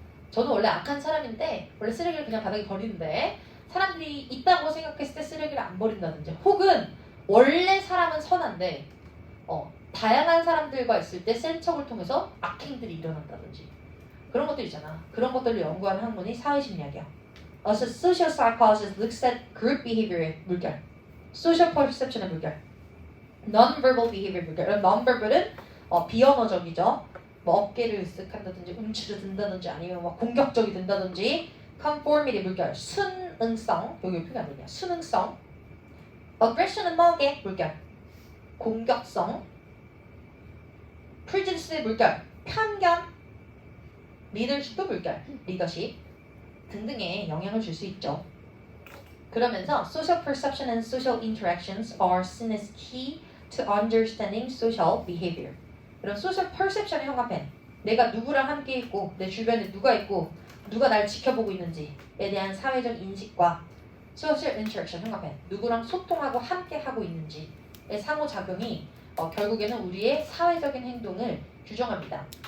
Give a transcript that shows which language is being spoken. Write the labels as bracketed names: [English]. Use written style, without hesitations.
[Korean] 저는 원래 악한 사람인데 원래 쓰레기를 그냥 바닥에 버리는데 사람들이 있다고 생각했을 때 쓰레기를 안 버린다든지 혹은 원래 사람은 선한데 다양한 사람들과 있을 때 센 척을 통해서 악행들이 일어난다든지 그런 것들 있잖아. 그런 것들을 연구하는 학문이 사회심리학이야. 그래서 [English] social psychologist looks at group behavior의 물결, social perception의 물결, non-verbal behavior 물결. [Korean] non-verbal은 비언어적이죠. 뭐 어깨를 으쓱한다든지 움츠려 든다든지 아니면 막 공격적이 된다든지 conformity 물결, 순응성, 여기 표현 안 되냐? 순응성, aggression은 뭐게? 물결, 공격성, prejudice 물결, 편견, leadership도 물결, 리더십 등등에 영향을 줄 수 있죠. 그러면서 [English] social perception and social interactions are seen as key to understanding social behavior. [Korean] 그럼 social perception의 형광펜, 내가 누구랑 함께 있고 내 주변에 누가 있고 누가 날 지켜보고 있는지에 대한 사회적 인식과 social interaction 형광펜, 누구랑 소통하고 함께 하고 있는지의 상호작용이 결국에는 우리의 사회적인 행동을 규정합니다.